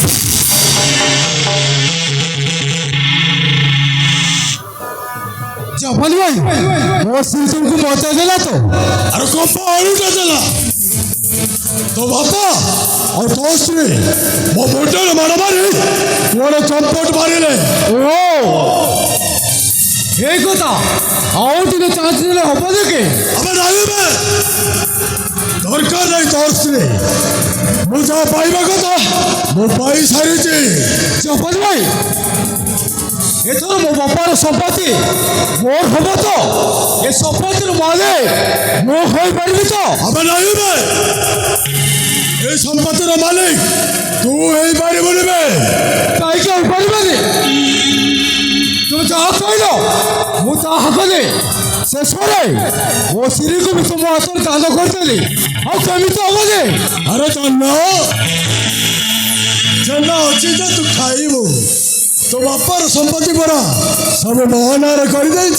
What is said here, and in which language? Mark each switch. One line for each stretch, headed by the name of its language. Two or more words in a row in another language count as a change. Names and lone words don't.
Odia: ଜପାଲି ଭାଇ ମୋ ସ୍ତ୍ରୀ ତୁମକୁ ବଚାଇ ଦେଲା ତ? ଆରେ କଣ ପାଣିଟା ଦେଲା? ତୋ ବାପା ଆଉ ତୋ ସ୍ତ୍ରୀ ମୋ ମୁଣ୍ଡରେ ମାଡ଼ ମାରି ମୋର ଚମ୍ପଟ ମାରିଲେ। ଓ ଏଇ କଥା ଆଉ ଟିକେ ଚାନ୍ସ ଦେଲେ ହବ ଦେଖେ। ଆମେ ରହିବେ ଦରକାର ନାହିଁ ତୋର ସ୍ତ୍ରୀ। ମୁଁ ଯାହା ପାଇବା କଥା ମୁଁ ପାଇସାରିଛି। ଜପାଲି ଭାଇ ଏଥର ମୋ ବାପାର ସମ୍ପତ୍ତି ମୋର ହବ ତ? ଏ ସମ୍ପତ୍ତିର ମାଲିକ ମୁଁ ହୋଇପାରିବି ତ? ଆମେ ରହିବେ ଏ ସମ୍ପତ୍ତିର ମାଲିକ ତୁ ହେଇପାରିବୁନି ବେ। କାହିଁକି ହୋଇପାରିବନି? ତୁମେ ଯାହା କହିଲ ମୁଁ ତାହା କଲି। ଶେଷରେ ମୋ ସ୍ତ୍ରୀକୁ ବି ତୁମ ହାତରେ ଦାନ କରିଦେଲି। ଆଉ କେମିତି ହବ ଯେ? ଆରେ ଚନ୍ନ ଅଛି ଯେ ତୁ ଖାଇବୁ। ତୋ ବାପାର ସମ୍ପତ୍ତି ପରା ସବୁ ମୋ ନାଁରେ କରିଦେଇଛି।